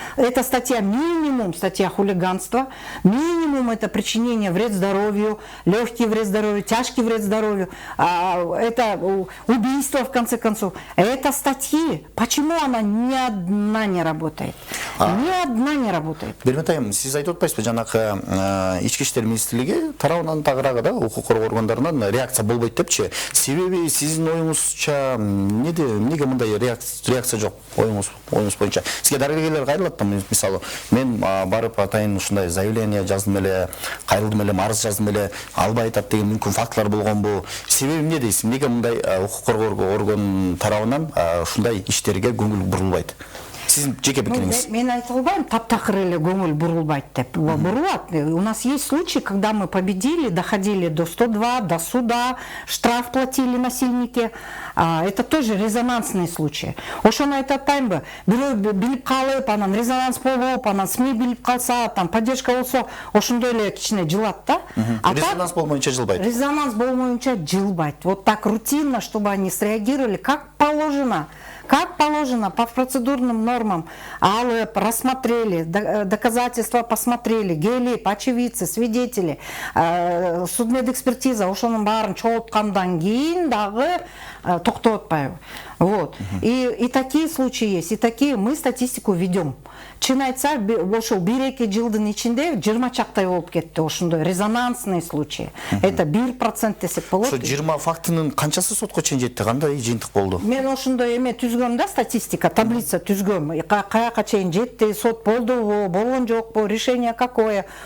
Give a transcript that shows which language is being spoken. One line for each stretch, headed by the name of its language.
Russian: Это статья минимум, статья хулиганства. Минимум это причинение вред здоровью, легкий вред здоровью, тяжкий вред здоровью. Это убийство в конце концов. Это статьи. Почему она ни одна не работает? Ни одна не работает.
Kyrgyz: Берметайым, сиз айтып атпайсызбы, жанагы ички иштер министрлиги тарабынан тагыраагы да укук коргоо органдарынан реакция болбойт депчи. Себеби сиздин оюңузча эмнеге мындай реакция жок оюңуз боюнча? Сизге дарыгерлер кайрылат да, мисалы мен барып атайын ушундай заявление жаздым эле, кайрылдым эле, арыз жаздым эле, албай атат деген мүмкүн фактылар болгонбу? Себеби эмне дейсиз? Эмнеге мындай укук коргоо орган тарабынан ушундай иштерге көңүл бурулбайт? Сиздин жеке пикириңиз. Мен айта албайм, таптакыр эле көңүл бурулбайт деп. Бурулат.
Russian: У нас есть случаи, когда мы победили, доходили до 102, до суда, штраф платили насильники. Это тоже резонансные случаи.
Kyrgyz: Ошону айтып атпаймынбы? Бирөө билип калып, анан резонанс болуп, анан СМИ билип калса,
Russian: там поддержка
Kyrgyz: болсо, ошондой эле кичине жылат да. Резонанс болмоюнча жылбайт. Резонанс болмоюнча жылбайт.
Russian: Вот так рутинно, чтобы они среагировали как положено. Как положено, по процедурным нормам,
Kyrgyz: алып,
Russian: рассмотрели, доказательства посмотрели,
Kyrgyz: гелип,
Russian: очевидцы, свидетели, судмедэкспертиза,
Kyrgyz: ошонун баарын чогулткандан кийин дагы токтоп атпайбы.
Russian: Вот. И такие случаи есть, и такие мы статистику ведем.
Kyrgyz: Чын айтса, ошол 1-2 жылдын ичинде 20 чактай болуп кетти ошондой
Russian: резонансный случай. Это 1% десек болот.
Kyrgyz: Ошо 20 фактынын канчасы сотко чейин жетти? Кандай жыйынтык болду? Мен ошондой эме түзгөм да, статистика, таблица түзгөм. Каяка чейин жетти, сот болдубу, болгон жокпу,
Russian: решение какое.